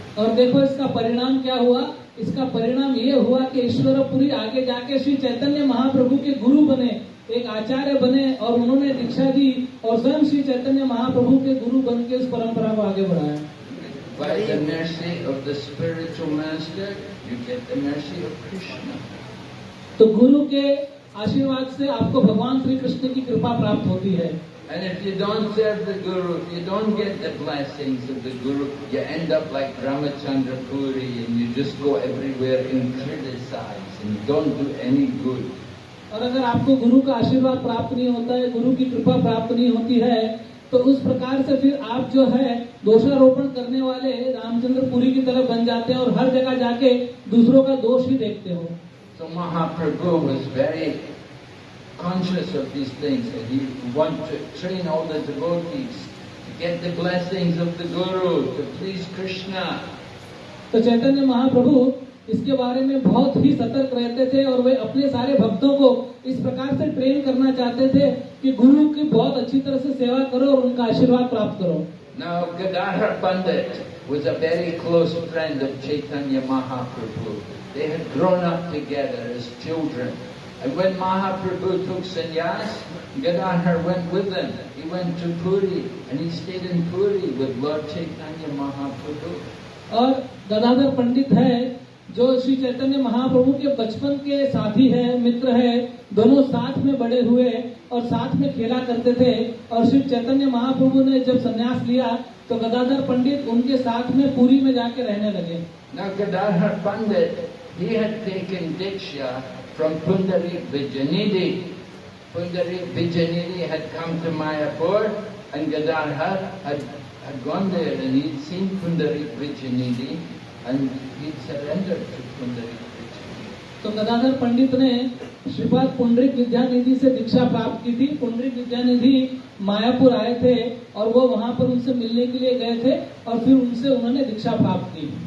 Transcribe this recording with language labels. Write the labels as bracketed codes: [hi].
[hi] और देखो इसका परिणाम क्या हुआ. इसका परिणाम ये हुआ कि ईश्वर पुरी आगे जाके श्री चैतन्य महाप्रभु के गुरु बने, एक आचार्य बने, और उन्होंने दीक्षा दी और स्वयं श्री चैतन्य महाप्रभु के गुरु बन के उस परंपरा को आगे बढ़ाया. [en] By the mercy of the spiritual master, you get the mercy of Krishna. [hi] तो गुरु के आशीर्वाद से आपको भगवान श्री कृष्ण की कृपा प्राप्त होती है. [en] And if you don't serve the Guru, if you don't get the blessings of the Guru, you end up like Ramachandra Puri, and you just go everywhere and criticize and don't do any good. [hi] और अगर आपको गुरु का आशीर्वाद प्राप्त नहीं होता है, गुरु की कृपा प्राप्त नहीं होती है, तो उस प्रकार से फिर आप जो है दोषारोपण करने वाले रामचंद्र पुरी की तरफ बन जाते हैं और हर जगह जाके दूसरों का दोष ही देखते हो. [en] So Mahaprabhu was very conscious of these things, and he wanted to train all the devotees to get the blessings of the Guru, to please Krishna. [hi] तो चैतन्य महाप्रभु इसके बारे में बहुत ही सतर्क रहते थे और वे अपने सारे भक्तों को इस प्रकार से ट्रेन करना चाहते थे कि गुरु की बहुत अच्छी तरह से सेवा करो और उनका आशीर्वाद प्राप्त करो. [en] Now Gadadhar Pandit was a very close friend of Chaitanya Mahaprabhu. They had grown up together as children. And when Mahaprabhu took sannyas, Gadadhar went with him. He went to Puri and he stayed in Puri with Lord Chaitanya Mahaprabhu. [hi] और गदाधर पंडित है जो श्री चैतन्य महाप्रभु के बचपन के साथी है, मित्र है, दोनों साथ में बड़े हुए और साथ में खेला करते थे. और श्री चैतन्य महाप्रभु ने जब संन्यास लिया तो गदाधर पंडित उनके साथ में पुरी में जाके रहने लगे. [en] Now Gadadhar Pandit, he had taken Diksha from Pundarik Vijayanidhi. Pundarik Vijayanidhi had come to Mayapur, and Gadadhar had gone there and he'd seen Pundarik Vijayanidhi and he'd surrendered to Pundarik Vijayanidhi. [hi] तो गदाधर पंडित ने श्रीपाद पुंडरीक विद्यानिधि से दीक्षा प्राप्त की थी. पुंडरीक विद्यानिधि मायापुर आए थे और वो वहाँ पर उनसे मिलने के लिए गए थे और फिर उनसे उन्होंने दीक्षा प्राप्त की.